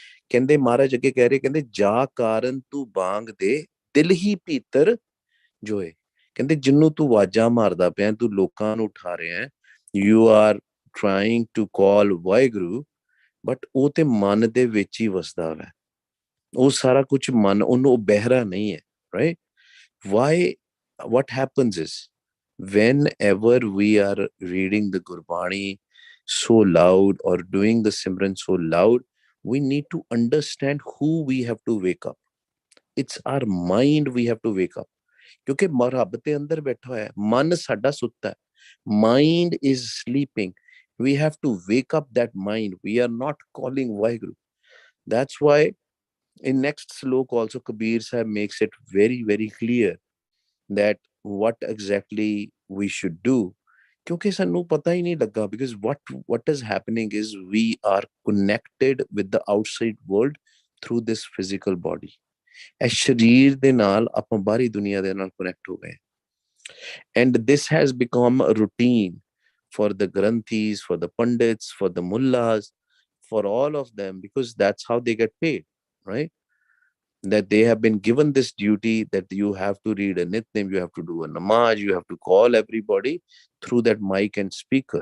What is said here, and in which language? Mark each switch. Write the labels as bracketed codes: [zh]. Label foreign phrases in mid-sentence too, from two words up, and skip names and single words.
[pa] ਕਹਿੰਦੇ ਮਹਾਰਾਜ ਅੱਗੇ ਕਹਿ ਰਹੇ, ਕਹਿੰਦੇ ਜਾ ਕਾਰਨ ਤੂੰ ਬਾਂਗ ਦੇ ਦਿਲ ਹੀ ਭੀਤਰ ਜੋਏ। ਕਹਿੰਦੇ ਜਿਹਨੂੰ ਤੂੰ ਆਵਾਜ਼ਾਂ ਮਾਰਦਾ ਪਿਆ, ਤੂੰ ਲੋਕਾਂ ਨੂੰ ਉਠਾ ਰਿਹਾ, [en] you are trying to call Waheguru, [pa] ਬਟ ਉਹ ਤੇ ਮਨ ਦੇ ਵਿੱਚ ਹੀ ਵਸਦਾ ਵਾ। ਉਹ ਸਾਰਾ ਕੁਝ ਮਨ, ਉਹਨੂੰ ਬਹਿਰਾ ਨਹੀਂ ਹੈ, ਰਾਈਟ? [en] ਵਾਈ what happens is, whenever we are reading the Gurbani so loud or doing the Simran so loud, we need to understand who we have to wake up. It's our mind we have to wake up. [pa] ਕਿਉਂਕਿ ਰੱਬ ਤੇ ਅੰਦਰ ਬੈਠਾ ਹੋਇਆ ਹੈ, ਮਨ ਸਾਡਾ ਸੁੱਤਾ ਹੈ, [en] mind is sleeping. We have to wake up that mind. We are not calling Waheguru. That's why in next slok also Kabir Sahib makes it very, very clear that what exactly we should do. [pa] ਕਿਉਂਕਿ ਸਾਨੂੰ ਪਤਾ ਹੀ ਨਹੀਂ ਲੱਗਾ, [en] because what is happening is we are connected with the outside world through this physical body. [pa] ਇਹ ਸਰੀਰ ਦੇ ਨਾਲ ਆਪਾਂ ਬਾਹਰੀ ਦੁਨੀਆ ਦੇ ਨਾਲ ਕਨੈਕਟ ਹੋ ਗਏ, [en] and this has become a routine for the granthis, for the pandits, for the mullahs, for all of them, because that's how they get paid, right? That they have been given this duty that you have to read a nitnem, you have to do a namaz, you have to call everybody through that mic and speaker.